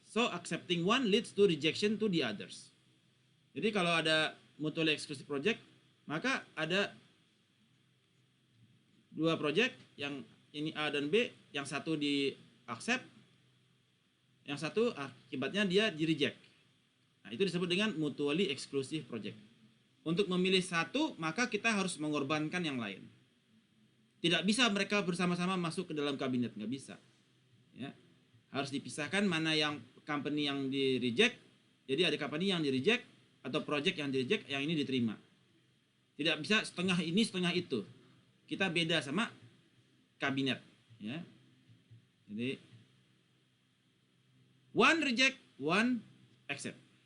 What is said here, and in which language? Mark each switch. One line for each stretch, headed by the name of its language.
English: So accepting one leads to rejection to the others.
Indonesian: Jadi kalau ada mutually exclusive project, maka ada 2 project, yang ini A dan B, yang satu di accept, yang satu akibatnya dia di reject. Nah, itu disebut dengan mutually exclusive project. Untuk memilih satu, maka kita harus mengorbankan yang lain. Tidak bisa mereka bersama-sama masuk ke dalam kabinet, nggak bisa. Ya. Harus dipisahkan mana yang company yang di reject. Jadi ada company yang di reject atau project yang di reject, yang ini diterima. Tidak bisa setengah ini setengah itu. Kita beda sama kabinet, ya.
English: Jadi one reject, one accept.